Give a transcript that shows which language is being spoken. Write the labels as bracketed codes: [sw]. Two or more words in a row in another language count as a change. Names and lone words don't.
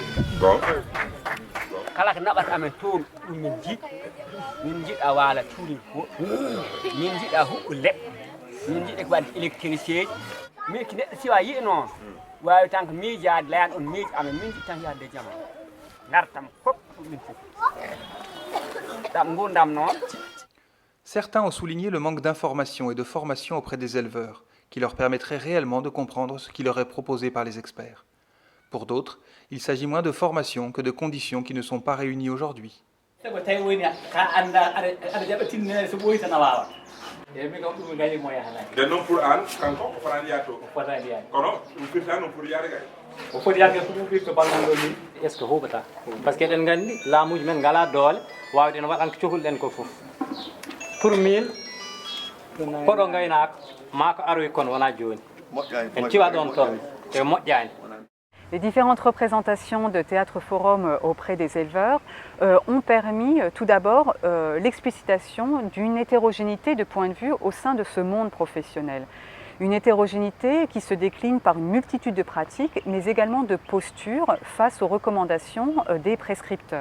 [ff] kala ko naɓata amen toon ɗum min jiɗa waala cuuri fo min jiɗa huɓɓu leɗɗe min jiɗa ko wadde électricien min ko neɗɗo siwa yiɗi noon wawi tan ko miijade layan on miiji amen min jiɗi tan yahde jama [fr] Certains ont souligné le manque d'information et de formation auprès des éleveurs, qui leur permettrait réellement de comprendre ce qui leur est proposé par les experts. Pour d'autres, il s'agit moins de formation que de conditions qui ne sont pas réunies aujourd'hui. [ff] nden noon pour an kanko o fotani yaade to kono ɗum firta noon pour yaade kay o foti yagge ko ɗum firta ballal ni [fr] est ce que [ff] huɓata [fr] par ce que [ff] eɗen gandi laamuji men ngala doole wawde en waɗan ko cohluɗen ko foof pour min koɗo gaynako ma ko aroy kono wona joni en ciwa ɗon toon e moƴƴani. [fr] Les différentes représentations de Théâtre Forum auprès des éleveurs ont permis tout d'abord l'explicitation d'une hétérogénéité de points de vue au sein de ce monde professionnel. Une hétérogénéité qui se décline par une multitude de pratiques, mais également de postures face aux recommandations des prescripteurs.